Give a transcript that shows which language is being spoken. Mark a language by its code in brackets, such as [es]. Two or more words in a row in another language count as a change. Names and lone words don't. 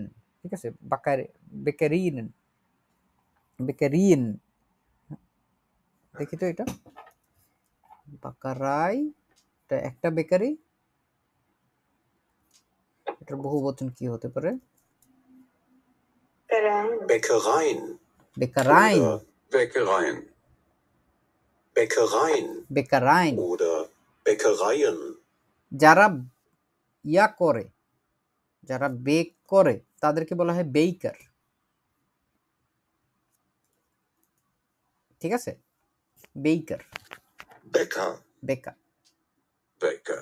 [bn] ঠিক আছে, বেকারিয়েন, বেকারিয়েন। দেখি তো এটা বাকারাই, এটা একটা বেকারি, এটার বহুবচন কি হতে পারে? [de] Bäckereien বেকারাইন, oder Bäckereien. Bäckereien বেকারাইন। oder Bäckereien. [bn] যারা ইয়া করে, যারা বেক করে তাদেরকে বলা হয় বেকার। ঠিক আছে, বেকার, [de] Bäcker. বেকার। Bäcker.